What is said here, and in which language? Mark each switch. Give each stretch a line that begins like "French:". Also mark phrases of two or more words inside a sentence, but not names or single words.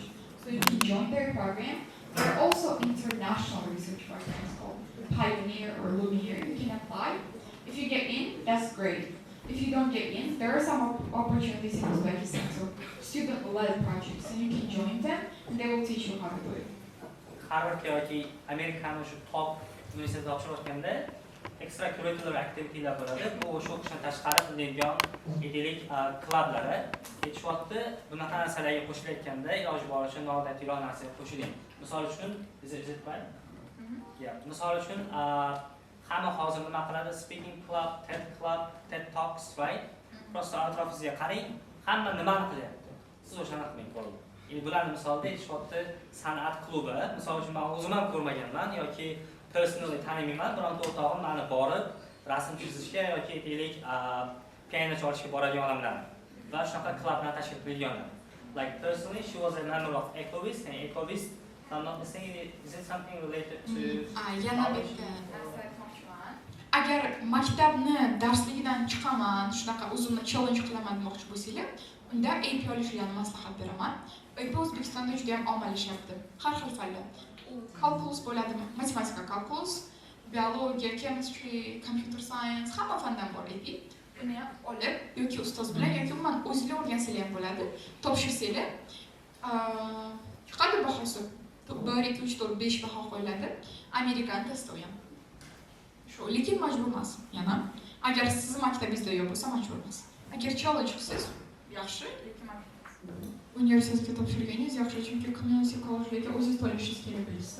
English: So you can join their program. There are also international research programs called Pioneer or Lumiere. You can apply. If you get in, that's great. If you don't get in, there are some opportunities in Uzbekistan, so student-led projects, and you can join them, and they will teach you how to do it.
Uzbek: Harvard yoki Amerikani shu top universitetda o'qishayotganda
English: extracurricular activity'lar
Uzbek: bo'ladi. Bu o'sha o'qishdan tashqari qilinadigan deylik klublar ketishyapti. Bunaqa narsalarga qo'shilayotganda iloji boricha noodatiy narsaga qo'shiling. Misol uchun,
English: is it right? Yeah.
Uzbek: Misol uchun hamma hozir nima qiladi?
English: Speaking club, TED Talks, right?
Uzbek: Prosta atrofingizga qarang, hamma nimani qilyapti. Siz o'shani qiling bo'ldi. Bularni misolda aytishyapti, san'at klubi. Misol uchun men o'zim ham ko'rmaganman yoki personally tanimayman, bironta o'rtog'im meni borib rasm chizishga yoki deylik piano chalishga boradigan bilan va shunaqa klublarni tashkil qilganlar.
English: Like personally, she was a member of Ecovist, and Ecovist, if I'm not mistaken, is it something related to
Uzbek: Yana bitta narsa aytmoqchiman. Agar maktabni darsligidan chiqaman, shunaqa o'zimni challenge qilaman demoqchi bo'lsanglar, unda AP olishlarni maslahat beraman. AP O'zbekistonda juda ham ommalashyapti. Har xil fanlar. Calculus bo'ladimi? Matematika calculus, biologiya,
English: chemistry, computer science,
Uzbek: hamma fandan bor AP. Buni ham olib yoki ustoz bilan yoki umuman o'zinglar o'rgansanglar ham bo'ladi. Topshirsanglar, chiqadi bahosi. 1, 2, 3, 4, 5 baho qo'yiladi. Amerikan testi ham. Shu, lekin majbur emas. Yana, agar sizni maktabingizda yo'q bo'lsa, majbur emas. Agar challenge qilsangiz, yaxshi, lekin universitetga topshirganingiz yaxshi, chunki Qimyon kollejlarga o'zingiz to'lashingiz kerak bo'lsa.